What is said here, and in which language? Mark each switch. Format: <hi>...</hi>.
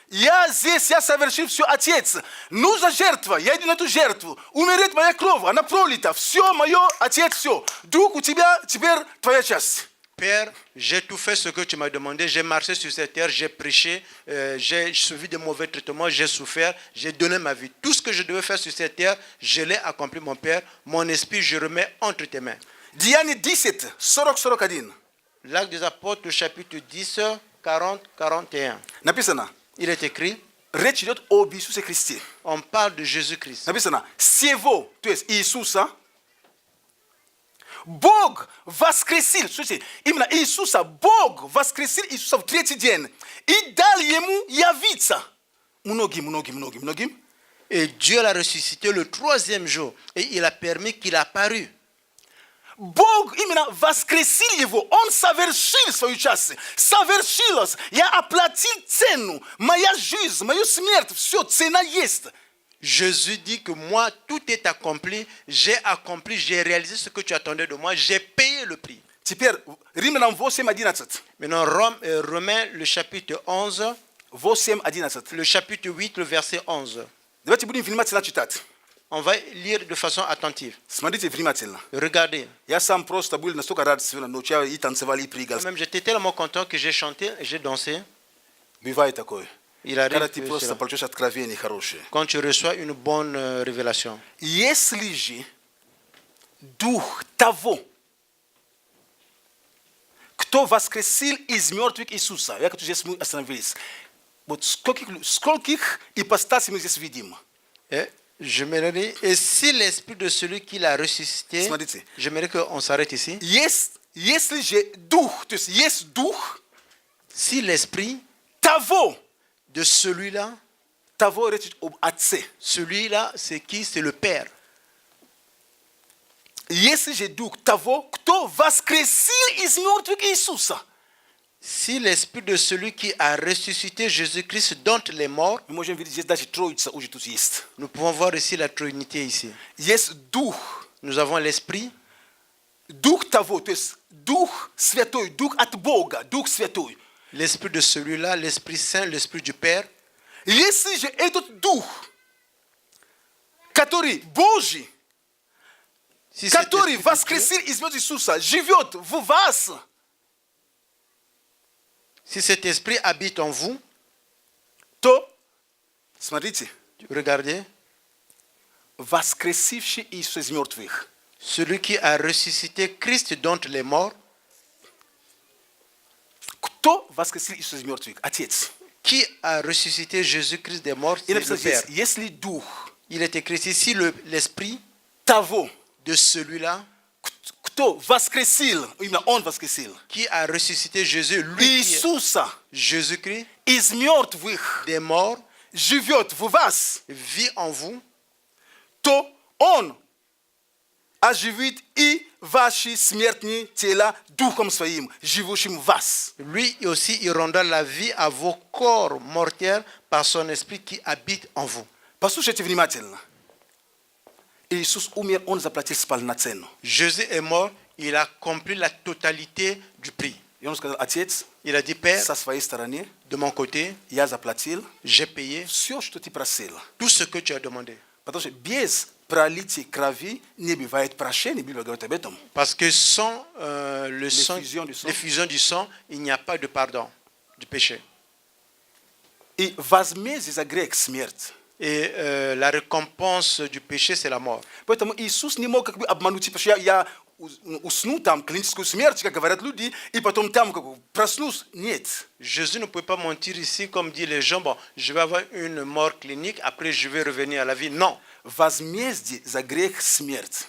<ru>Я здесь, я совершил все, Отец. Нужна жертва, я иду на эту жертву. Умереть моя кровь, она пролита. Все мое, Отец, все. Друг, у тебя теперь твоя часть.</ru> <fr>Père, j'ai tout fait ce que tu m'as demandé. J'ai marché sur cette terre, j'ai prêché, j'ai suivi de mauvais traitements, j'ai souffert, j'ai donné ma vie. Tout ce que je devais faire sur cette terre, je l'ai accompli, mon Père. Mon esprit, je remets entre tes mains.</fr> <ru>Деяние 10, 40-41.</ru> <fr>L'Acte des Apôtres, chapitre 10, 40-41.</fr> <ru>Написано,</ru> <fr>Il est écrit,</fr> <ru>речь идет об Иисусе Христе.</ru> <fr>on parle de Jésus-Christ.</fr> <ru>Написано, всего, то есть Иисуса, Бог воскресил, слушайте, именно Иисуса, Бог воскресил Иисуса в третий день и дал ему явиться многим.</ru> <fr>Et Dieu l'a ressuscité le troisième jour. Et il a permis qu'il apparût.</fr> <ru>Бог именно воскресил его, он совершил свою часть, совершилось, я оплатил цену, моя жизнь, мою смерть, все, цена есть.</ru> <fr>Jésus dit que moi, tout est accompli, j'ai réalisé ce que tu attendais de moi, j'ai payé le prix.</fr> <ru>Теперь Римлянам 8:11.</ru> <fr>Maintenant, Romains, le chapitre 11,</fr> <ru>8:11.</ru> <fr>le chapitre 8, le verset 11.</fr> <ru>Давайте будем внимательно читать.</ru> <fr>On va lire de façon attentive.</fr> <ru>Смотрите внимательно.</ru> <fr>Regardez.</fr> <ru>Я сам просто был настолько рад сегодня ночью, и танцевали, и прыгал.</ru> <fr>Même j'étais tellement content que j'ai chanté, j'ai dansé.</fr> <ru>Бывает такое.</ru> <fr>Il arrive</fr> <ru>Когда ты</ru> <fr>que</fr> <ru>просто</ru> <fr>cela.</fr> <ru>получаешь откровение хорошее.</ru> <fr>Quand tu reçois une bonne révélation.</fr> <ru>Если же дух того, кто воскресил из мертвых Иисуса, я хочу здесь мы остановились. Вот скольких ипостасей мы здесь видим?</ru> <fr>J'aimerais, et si l'esprit de celui qui l'a ressuscité,</fr> <ru>Смотрите.</ru> <fr>j'aimerais qu'on s'arrête ici.</fr> <ru>Если же дух, то есть есть дух</ru> <fr>Si l'esprit</fr> <ru>того,</ru> <fr>de celui-là,</fr> <ru>речь об Отце.</ru> <fr>celui-là, c'est qui? C'est le Père.</fr> <ru>Если же дух того, кто воскресил из мертвых Иисуса.</ru> <fr>Si l'esprit de celui qui a ressuscité Jésus-Christ d'entre les morts,</fr> <ru>Мы можем видеть, здесь даже Троица уже тут есть.</ru> <fr>nous pouvons voir ici la Trinité ici.</fr> <ru>Есть дух,</ru> <fr>Nous avons l'esprit,</fr> <ru>дух того, то есть дух святой, дух от Бога, дух святой.</ru> <fr>l'esprit de celui-là, l'Esprit Saint, l'Esprit du Père.</fr> <ru>Если же этот дух, который Божий,</ru> <fr>Si cet</fr> <ru>который</ru> <fr>esprit de Dieu,</fr> <ru>воскресил из мертвых Иисуса, живет в вас,</ru> <fr>si cet esprit habite en vous,</fr> <ru>то, смотрите,</ru> <fr>regardez,</fr> <ru>воскресивший Иисуса из мертвых,</ru> <fr>celui qui a ressuscité Christ d'entre les morts,</fr> <ru>кто воскресил Иисуса из мертвых? Отец.</ru> <fr>qui a ressuscité Jésus-Christ des morts,</fr> <ru>И</ru> <fr>c'est le</fr> <ru>написано</ru> <fr>Père.</fr> <ru>здесь, если дух</ru> <fr>Il est écrit ici, l'esprit</fr> <ru>того,</ru> <fr>de celui-là</fr> <ru>кто воскресил, именно он воскресил,</ru> <fr>qui a ressuscité Jésus, lui qui est</fr> <ru>Иисуса</ru> <fr>Jésus-Christ</fr> <ru>из мертвых,</ru> <fr>des morts,</fr> <ru>живет в вас,</ru> <fr>vit en vous,</fr> <ru>то он оживит и ваши смертные тела духом своим, живущим в вас.</ru> <fr>lui aussi il rendra la vie à vos corps mortels par son esprit qui habite en vous.</fr> <ru>Послушайте внимательно. Иисус умер, он заплатил спальную цену.</ru> <fr>Jésus est mort, il a accompli la totalité du prix.</fr> <ru>И он сказал: отец,</ru> <fr>Il a dit, Père,</fr> <ru>со своей стороны</ru> <fr>de mon côté,</fr> <ru>я заплатил</ru> <fr>j'ai payé</fr> <ru>все, что ты просил.</ru> <fr>tout ce que tu as demandé.</fr> <ru>Потому что без пролития крови не бывает прощения. Библия говорит об этом.</ru> <fr>Parce que sans le sang, L'effusion du sang. l'effusion du sang, il n'y a pas de pardon du péché.</fr> <ru>И возмездие за грех — смерть.</ru> <fr>Et la récompense du péché, c'est la mort.</fr> <ru>Поэтому Иисус не мог как бы обмануть, типа, что я усну там клиническую смерть, как говорят люди, и потом там как бы проснусь. Нет.</ru> <fr>Jésus ne pouvait pas mentir ici, comme disent les gens, bon, je vais avoir une mort clinique, après je vais revenir à la vie. Non.</fr> <ru>Возмездие за грех — смерть.</ru>